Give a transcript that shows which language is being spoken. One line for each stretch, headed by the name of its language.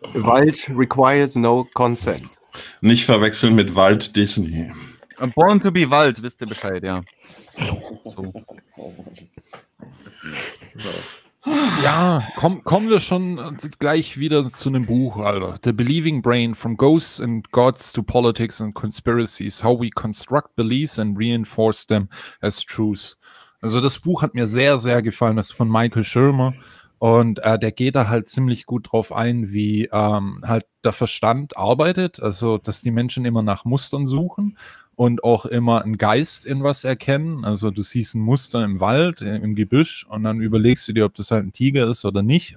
English: Wald requires no consent.
German: Nicht verwechseln mit Walt Disney.
English: Born to be Wald,
German: wisst ihr Bescheid, ja. So. Ja, kommen wir schon gleich wieder zu einem Buch, Alter.
English: The Believing Brain, From Ghosts and Gods to Politics and Conspiracies, How We Construct Beliefs and Reinforce Them as Truths.
German: Also das Buch hat mir sehr, sehr gefallen. Das ist von Michael Shermer. Und der geht da halt ziemlich gut drauf ein, wie halt der Verstand arbeitet, also dass die Menschen immer nach Mustern suchen und auch immer einen Geist in was erkennen. Also du siehst ein Muster im Wald, im Gebüsch und dann überlegst du dir, ob das halt ein Tiger ist oder nicht.